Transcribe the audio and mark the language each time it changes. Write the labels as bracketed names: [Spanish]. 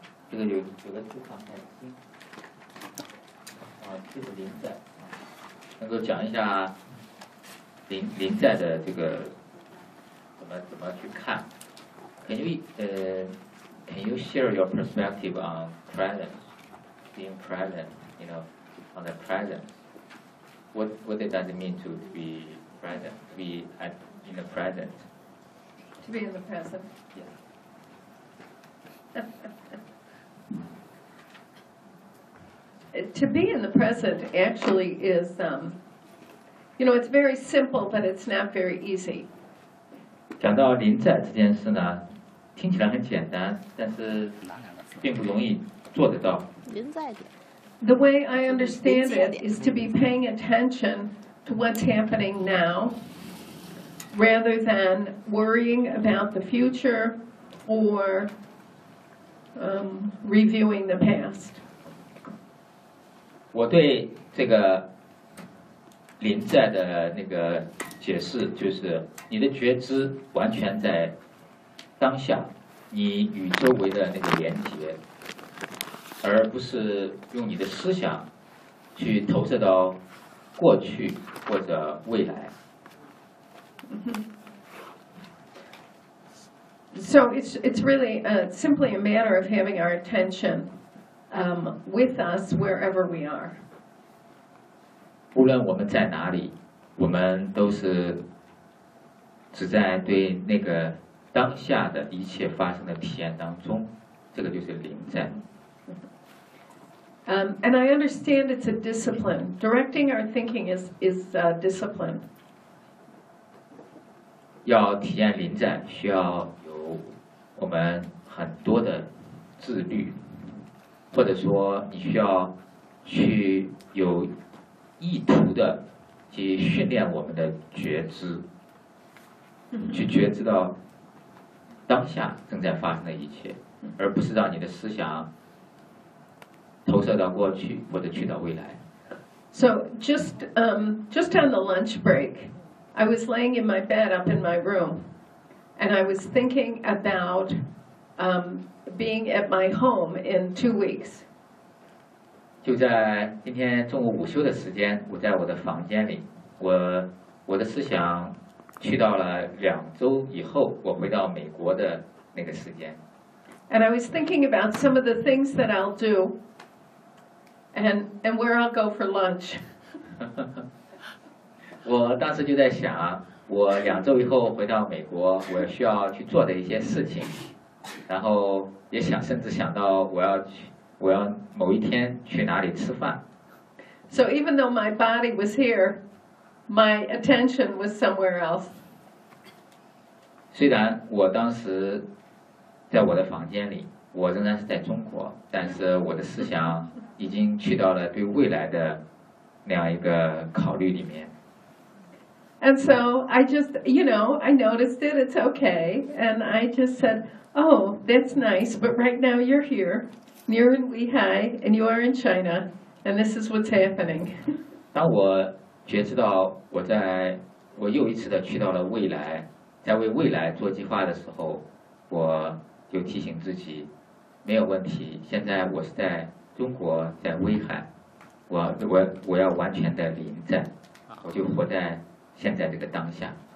[Chinese] 这个有个字啊，爱心啊，就是临在，能够讲一下临在的这个怎么去看。 [English] Can you share your perspective on presence, being present, you know, on the presence? What does it mean to be present, to be in the present? To be in the present? Yeah. To be in the present actually is, you know, it's very simple, but it's not very easy. [Chinese] 讲到临在这件事呢，听起来很简单，但是并不容易做得到。临在点。 [English] The way I understand it is to be paying attention to what's happening now, rather than worrying about the future or reviewing the past. [Chinese] 我对这个临在的那个解释就是。你的觉知完全在当下，你与周围的那个连接，而不是用你的思想去投射到过去或者未来。 [English] So it's really simply a matter of having our attention with us wherever we are. [Chinese] 无论我们在哪里，我们都是。只在对那个当下的一切发生的体验当中，这个就是临在。 [English] And I understand it's a discipline. Directing our thinking is a discipline. [Chinese] 要体验临在，需要有我们很多的自律，或者说你需要去有意图的去训练我们的觉知。去觉知到当下正在发生的一切，而不是让你的思想投射到过去或者去到未来。 [English] So just on the lunch break, I was laying in my bed up in my room, and I was thinking about being at my home in 2 weeks. [Chinese] 就在今天中午午休的时间，我在我的房间里，我的思想。去到了两周以后，我回到美国的那个时间。 [English] And I was thinking about some of the things that I'll do, and where I'll go for lunch. [Chinese] 我当时就在想，我两周以后回到美国，我需要去做的一些事情，然后也想，甚至想到我要某一天去哪里吃饭。 [English] So even though my body was here. My attention was somewhere else. [Chinese] 虽然我当时在我的房间里，我仍然是在中国，但是我的思想已经去到了对未来的那样一个考虑里面。 [English] And so I just, you know, I noticed it. It's okay. And I just said, "Oh, that's nice. But right now you're here, near in Lehigh, and you are in China, and this is what's happening." [Chinese] 当我觉知到我又一次的去到了未来，在为未来做计划的时候，我就提醒自己，没有问题。现在我是在中国，在威海，我要完全的临在，我就活在现在这个当下。